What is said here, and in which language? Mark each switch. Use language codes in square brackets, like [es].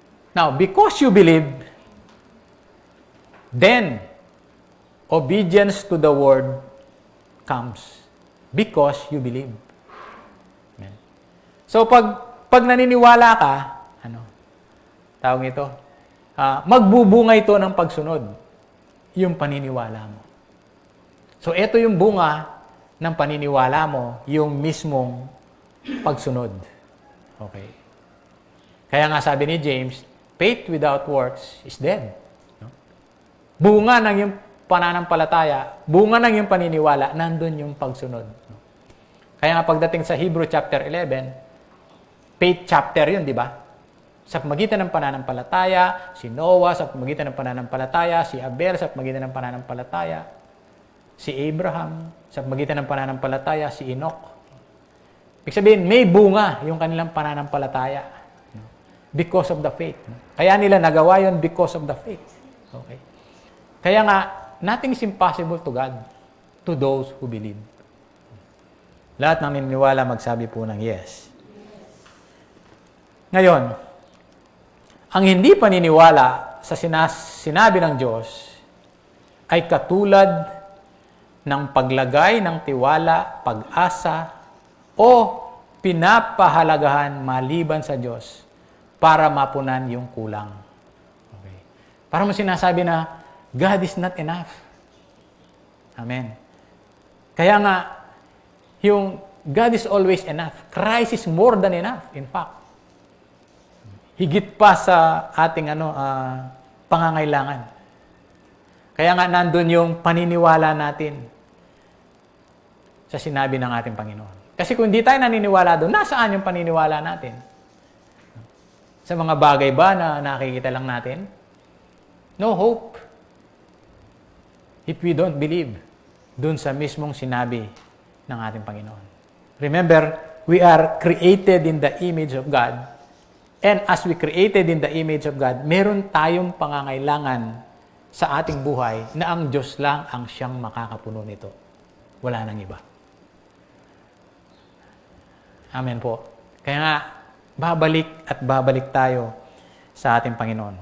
[en] Now, because you believe, then, obedience to the word comes. Because you believe. Amen. [tl] So, pag naniniwala ka, tawag ito, magbubunga ito ng pagsunod. Yung paniniwala mo. So, ito yung bunga ng paniniwala mo, yung mismong pagsunod. Okay. Kaya nga sabi ni James, [en] faith without works is dead. [tl] No? Bunga ng yung pananampalataya, bunga ng yung paniniwala, nandun yung pagsunod. No? Kaya nga pagdating sa Hebrew chapter 11, faith chapter yun, di ba? Sa pamagitan ng pananampalataya, si Noah, sa pamagitan ng pananampalataya, si Abel, sa pamagitan ng pananampalataya, si Abraham, sa pamagitan ng pananampalataya, si Enoch. Ibig sabihin, may bunga yung kanilang pananampalataya. [en] Because of the faith. [tl] Kaya nila nagawa yun [en] because of the faith. [tl] Okay? [en] Kaya nga, nothing is impossible to God, to those who believe. [tl] Lahat ng naniniwala magsabi po ng yes. Ngayon, ang hindi paniniwala sa sinabi ng Diyos ay katulad ng paglagay ng tiwala, pag-asa, o pinapahalagahan maliban sa Diyos para mapunan yung kulang. [en] Okay. [tl] Para mo sinasabi na, [en] God is not enough. Amen. [tl] Kaya nga, yung [en] God is always enough. Christ is more than enough, in fact. [tl] Higit pa sa ating pangangailangan. Kaya nga nandun yung paniniwala natin sa sinabi ng ating Panginoon. Kasi kung hindi tayo naniniwala doon, nasaan yung paniniwala natin? Sa mga bagay ba na nakikita lang natin? [en] No hope. If we don't believe [tl] doon sa mismong sinabi ng ating Panginoon. [en] Remember, we are created in the image of God. And as we created in the image of God, [tl] meron tayong pangangailangan sa ating buhay na ang Diyos lang ang siyang makakapuno nito. Wala nang iba. Amen po. Kaya nga, babalik tayo sa ating Panginoon.